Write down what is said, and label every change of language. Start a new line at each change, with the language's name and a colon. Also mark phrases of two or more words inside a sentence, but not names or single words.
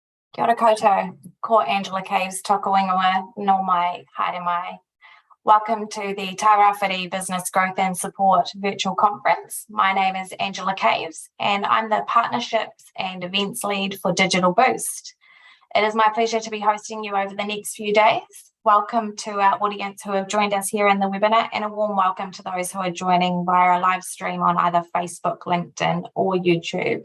Māori: Kia ora koutou, ko Angela Caves toka wingawa, no mai, haere mai.
English: Welcome to the Tairāwhiti Business Growth and Support Virtual Conference. My name is Angela Caves and I'm the Partnerships and Events Lead for Digital Boost. It is my pleasure to be hosting you over the next few days. Welcome to our audience who have joined us here in the webinar, and a warm welcome to those who are joining via a live stream on either Facebook, LinkedIn or YouTube.